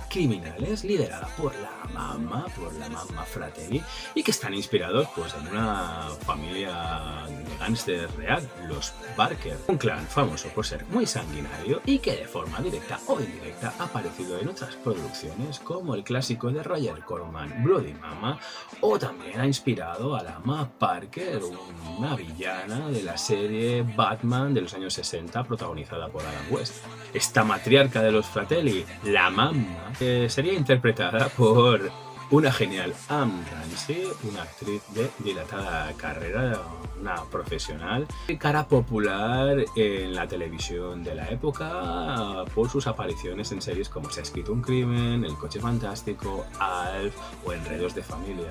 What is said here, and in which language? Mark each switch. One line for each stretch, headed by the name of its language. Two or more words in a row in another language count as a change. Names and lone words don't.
Spanish: criminales liderada por la mamma Fratelli, y que están inspirados pues en una familia de gángster real, los Barker, un clan famoso por ser muy sanguinario y que de forma directa o indirecta ha aparecido en otras producciones como el clásico de Roger Corman, Bloody Mama, o también ha inspirado a la Ma Parker, una villana de la serie Batman de los años 60 protagonizada por Adam West. Esta matriarca de los Fratelli, la mamma, sería interpretada por una genial Anne Ramsey, una actriz de dilatada carrera, una profesional, cara popular en la televisión de la época por sus apariciones en series como Se ha escrito un crimen, El coche fantástico, Alf o Enredos de familia.